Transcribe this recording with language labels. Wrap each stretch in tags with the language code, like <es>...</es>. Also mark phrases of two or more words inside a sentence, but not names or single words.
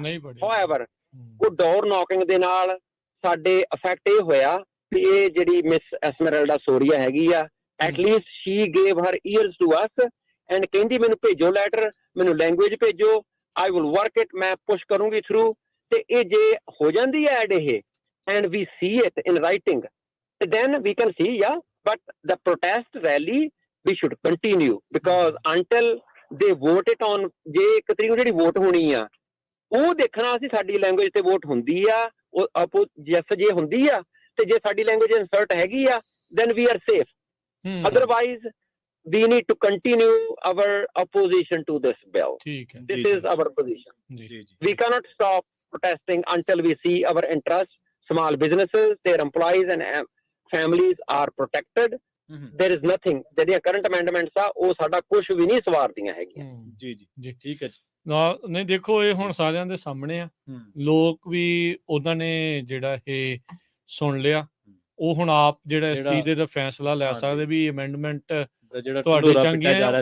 <pa>ਹਾਊਐਵਰ ਉਹ</pa> <en>door knocking</en> <pa>ਦੇ ਨਾਲ ਸਾਡੇ ਅਫੈਕਟ ਇਹ ਹੋਇਆ ਕਿ ਇਹ ਜਿਹੜੀ ਮਿਸ ਐਸਮਰਲਡਾ ਸੋਰੀਆ ਹੈਗੀ ਆ,</pa> <en>atleast she gave her ears to us and</en> <pa>ਕਹਿੰਦੀ ਮੈਨੂੰ ਭੇਜੋ ਲੈਟਰ, ਮੈਨੂੰ ਲੈਂਗੁਏਜ ਭੇਜੋ,</pa> <en>I will work it,</en> <pa>ਮੈਂ ਪੁਸ਼ ਕਰੂੰਗੀ ਥਰੂ। ਤੇ ਇਹ ਜੇ ਹੋ ਜਾਂਦੀ ਹੈ ਐਡ ਇਹ,</pa> <en>and we see it in writing, then we can see, yeah, but the protest rally we should continue, because until they vote it on,</en> <pa>ਜੇ 1 ਤਰੀਕ ਨੂੰ ਜਿਹੜੀ ਵੋਟ ਹੋਣੀ ਆ ਉਹ ਦੇਖਣਾ ਅਸੀਂ ਸਾਡੀ ਲੈਂਗੁਏਜ ਤੇ ਵੋਟ ਹੁੰਦੀ ਆ, ਉਹ ਜੈਸ ਜੇ ਹੁੰਦੀ ਆ, ਤੇ ਜੇ ਸਾਡੀ</pa> <en>language insert</en> <pa>ਹੈਗੀ ਆ</pa> <en>then we are safe. Otherwise we need to continue our opposition to this bill. This is our position. We cannot stop protesting until we see our interests small businesses, their employees and families are protected. There is nothing,</en> <pa>ਜਿਹੜੀਆਂ</pa> <en>current amendments</en> <pa>ਆ ਉਹ ਸਾਡਾ ਕੁਝ ਵੀ ਨਹੀਂ ਸਵਾਰਦੀਆਂ ਹੈਗੀਆਂ। ਜੀ ਜੀ ਜੀ ਠੀਕ ਹੈ ਜੀ। ਨਹੀਂ ਦੇਖੋ ਇਹ ਹੁਣ ਸਾਰਿਆਂ ਦੇ ਸਾਹਮਣੇ ਆ, ਲੋਕ ਵੀ ਉਹਨਾਂ ਨੇ ਜਿਹੜਾ ਇਹ ਸੁਣ ਲਿਆ, ਉਹ ਹੁਣ ਆਪ ਜਿਹੜਾ ਇਸ ਚੀਜ਼ ਦੇ ਫੈਸਲਾ ਲੈ ਸਕਦੇ ਵੀ ਅਮੈਂਡਮੈਂਟ ਤੁਹਾਡੇ ਚੰਗੀਆਂ।</pa>